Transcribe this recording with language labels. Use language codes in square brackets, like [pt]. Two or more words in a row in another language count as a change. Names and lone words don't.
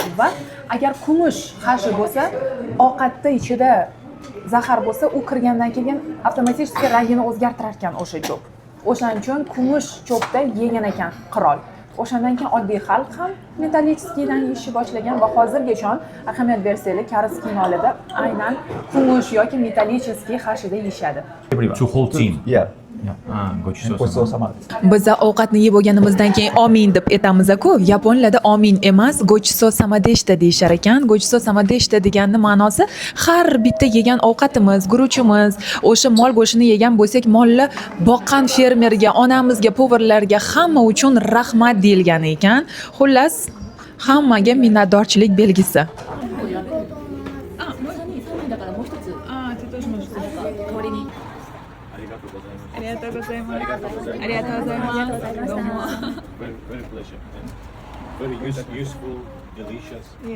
[uz] Va agar kumush hashi bo'lsa, ovqatda ichida zahar bo'lsa, u kirgandan keyin avtomatik rangini o'zgartirar ekan o'sha cho'p. O'shaning uchun kumush cho'pda yegan ekan qirol. O'shandan keyin oddiy xalq ham metallicheskiydan yeyishni boshlagan va hozirgacha ahamiyat bersanglar, koreys kinolarida aynan kumush yoki metallicheskiy hashida yeyishadi. [en] to whole team. Yeah. [ja] Gochisousama. [uz] Biz ovqatni yeb bo'lganimizdan keyin omin deb aytamiz-ku. Yaponlarda omin emas, [ja] ごちそうさまでした [uz] deyishar ekan. [ja] ごちそうさまでした [uz] deganning ma'nosi har bitta yegan ovqatimiz, guruchimiz, o'sha mol go'shtini yegan bo'lsak, molni boqqan fermerga, onamizga, povurlarga hamma uchun rahmat deyilgan ekan. Xullas, hammaga minnatdorchilik belgisi. [ja] ありがとうございます。ありがとうございます。どうも。 [en] Very pleasure. Very useful, delicious.